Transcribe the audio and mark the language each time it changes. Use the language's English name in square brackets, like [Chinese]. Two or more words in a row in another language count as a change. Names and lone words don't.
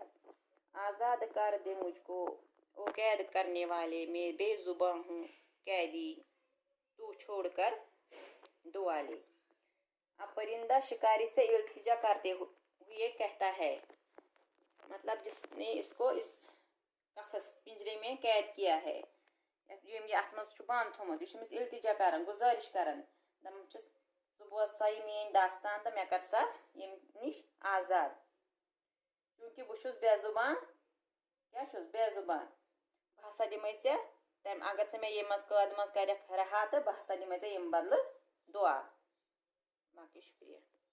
[Urdu] آزاد کر دے مجھکو او قید کرنے والے، میں بےزباں ہوں قیدی تو چھوڑکر دعا لے. اب پرندہ شکاری سے التجا کرتے ہوئے کہتا ہے، مطلب جسنے اسکو اس قفس پنجرے میں قید کیا ہے, [Kashmiri] अत मज बंद थोमुत, यह इल्तिजा करान गुजारिश करान दपान सा यह मेन दास्तान तो मे कर सा यम निश आज़ाद, क्योंकि बह बेजुबान बेजुबान बह हसा दिमे तम अगर से मे यम कैद मज कर रहा तो बह हसा दिमे यम बदल दुआ। [Urdu] باقی شکریہ.